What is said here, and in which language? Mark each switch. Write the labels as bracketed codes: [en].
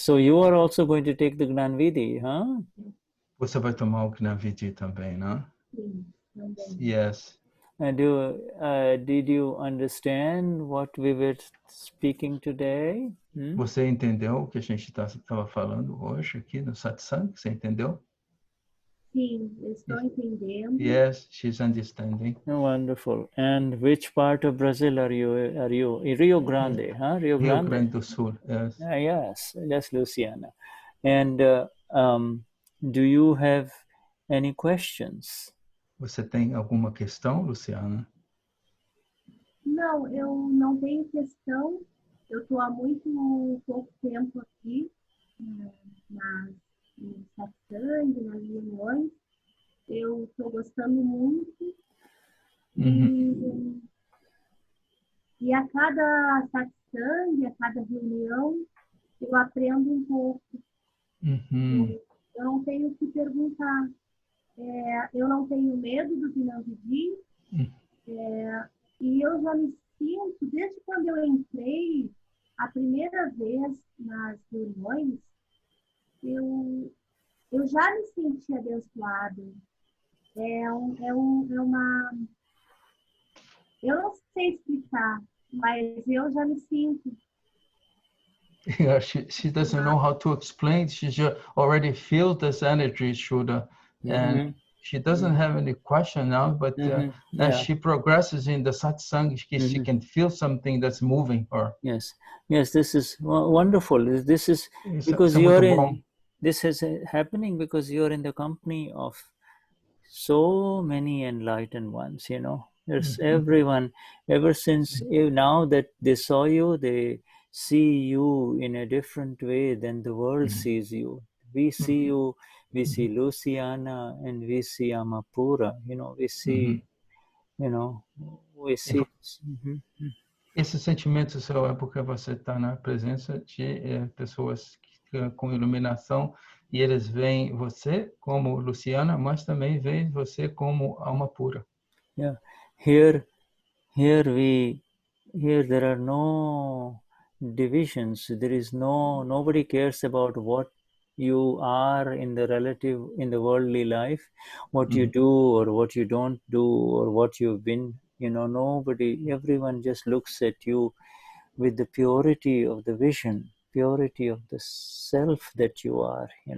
[en] So you are also going to take the Gnan Vidhi, huh? [pt] Você vai tomar o Gnan Vidhi também, não? [en] Yes. Did you understand what we were speaking today? [pt] Você entendeu o que a gente estava falando hoje aqui no Satsang? Você entendeu? Sim, eu estou entendendo. [en] Yes, she's understanding. Wonderful. And which part of Brazil are you? Rio Grande, huh? Rio Grande do Sul. Yes. Yes, Luciana. And do you have any questions? [pt] Você tem alguma questão, Luciana? Não, eu não tenho questão. Eu estou há muito pouco tempo aqui no Satsang, nas reuniões. Eu estou gostando muito. E a cada Satsang, a cada reunião, eu aprendo um pouco. Eu não tenho que perguntar. Eu não tenho medo do Gnan Vidhi. E eu já me sinto, desde quando eu entrei a primeira vez nas reuniões, eu já me senti abençoada. Uma... Eu não sei explicar, mas eu já me sinto. [en] Yeah, she doesn't know how to explain. She just already feels this energy, Shuddha. And she doesn't have any question now, but as she progresses in the satsang, she can feel something that's moving her. Yes, this is wonderful. This is because you're in. This is happening because you're in the company of so many enlightened ones. There's everyone. Ever since now that they saw you, they see you in a different way than the world sees you. We see you. We see Luciana and we see Amapura, we see, we see. [pt] Esse sentimento seu é porque você está na presença de pessoas com iluminação e eles veem você como Luciana, mas também veem você como alma pura. [en] Yeah, here there are no divisions. There is nobody cares about what you are in the worldly life, what you do or what you don't do or what you've been, everyone just looks at you with the purity of the vision, purity of the self that you are,